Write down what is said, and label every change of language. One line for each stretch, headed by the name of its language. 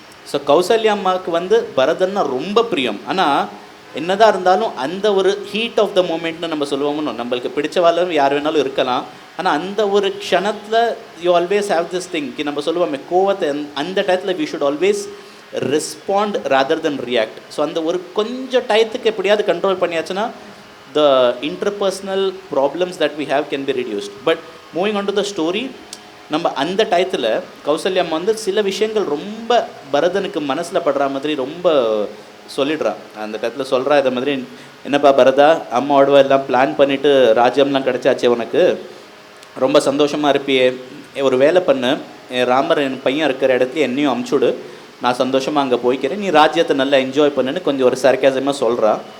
Tamil: So Kausalya அம்மாவுக்கு வந்து பரதன்னா ரொம்ப பிரியம். ஆனால் என்னதான் இருந்தாலும் அந்த ஒரு
English: heat of the மூமெண்ட்னு
Tamil: நம்ம சொல்லுவோம்னு, நம்மளுக்கு பிடிச்சவாளும் யார் வேணாலும் இருக்கலாம், ஆனால் அந்த ஒரு க்ஷணத்தில்
English: you always have this thing
Tamil: கி நம்ம சொல்லுவோம் கோவத்தை அந்த டயத்தில்
English: We should always respond rather than react.
Tamil: So அந்த ஒரு கொஞ்சம் டயத்துக்கு எப்படியாவது கண்ட்ரோல் பண்ணியாச்சுன்னா
English: the interpersonal problems that we have can be reduced. But moving on to the story,
Tamil: நம்ம அந்த டயத்தில் கௌசல்யா அம்மா வந்து சில விஷயங்கள் ரொம்ப பரதனுக்கு மனசில் படுற மாதிரி ரொம்ப சொல்லிடுறா. அந்த டயத்தில் சொல்கிறா, இதை மாதிரி என்னப்பா பரதா, அம்மாவோட எல்லாம் பிளான் பண்ணிவிட்டு ராஜ்யம்லாம் கிடச்சாச்சே, உனக்கு ரொம்ப சந்தோஷமாக இருப்பியே, ஒரு வேலை பண்ணு, ராமர் என் பையன் இருக்கிற இடத்துல என்னையும் அமுச்சுடு, நான் சந்தோஷமாக அங்கே போய்க்கிறேன், நீ ராஜ்யத்தை நல்லா என்ஜாய் பண்ணுன்னு கொஞ்சம் ஒரு சர்க்காசமாக சொல்கிறா.